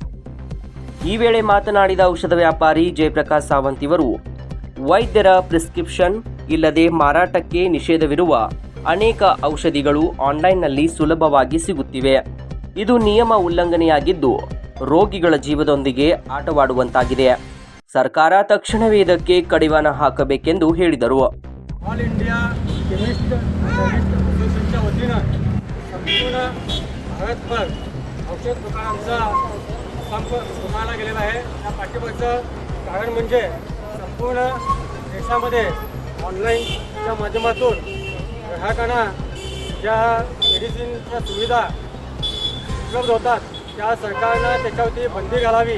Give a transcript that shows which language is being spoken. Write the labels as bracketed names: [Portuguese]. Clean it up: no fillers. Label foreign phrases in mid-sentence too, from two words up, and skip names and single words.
[Kannada] ಈ ವೇಳೆ ಮಾತನಾಡಿದ ಔಷಧ ವ್ಯಾಪಾರಿ ಜಯಪ್ರಕಾಶ್ ಸಾವಂತ್ ಇವರು ವೈದ್ಯರ ಪ್ರಿಸ್ಕ್ರಿಪ್ಷನ್ ಇಲ್ಲದೆ ಮಾರಾಟಕ್ಕೆ ನಿಷೇಧವಿರುವ ಅನೇಕ ಔಷಧಿಗಳು ಆನ್ಲೈನ್ನಲ್ಲಿ ಸುಲಭವಾಗಿ ಸಿಗುತ್ತಿವೆ. ಇದು ನಿಯಮ ಉಲ್ಲಂಘನೆಯಾಗಿದ್ದು ರೋಗಿಗಳ ಜೀವದೊಂದಿಗೆ ಆಟವಾಡುವಂತಾಗಿದೆ. ಸರ್ಕಾರ ತಕ್ಷಣವೇ ಇದಕ್ಕೆ ಕಡಿವಾಣ ಹಾಕಬೇಕೆಂದು ಹೇಳಿದರು. [Marathi] ऑल इंडिया केमिस्ट असोसिएशनच्या वतीनं संपूर्ण भारतभर औषध दुकानांचा संप पुकारला गेलेला आहे. या पाठिंब्याचं कारण म्हणजे संपूर्ण देशामध्ये ऑनलाईनच्या माध्यमातून ग्राहकांना ज्या मेडिसिनच्या सुविधा उपलब्ध होतात त्या सरकारनं त्याच्यावरती बंदी घालावी.